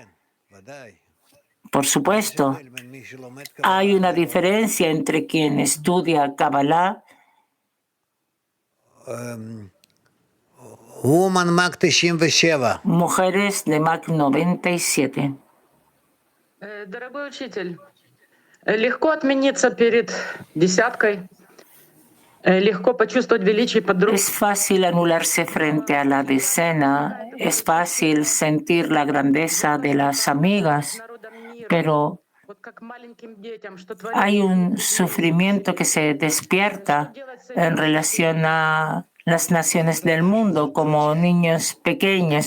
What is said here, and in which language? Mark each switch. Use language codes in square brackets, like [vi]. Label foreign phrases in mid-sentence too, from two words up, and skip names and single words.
[es] Por supuesto, hay una diferencia entre quien estudia Kabbalah mujeres de Mac 97. [ru] Дорогой учитель, легко отмениться перед десяткой, легко почувствовать величие подруг. [es] Es fácil anularse frente a la decena, es fácil sentir la grandeza de las amigas, pero hay un sufrimiento que se despierta en relación a las naciones del mundo como niños pequeños.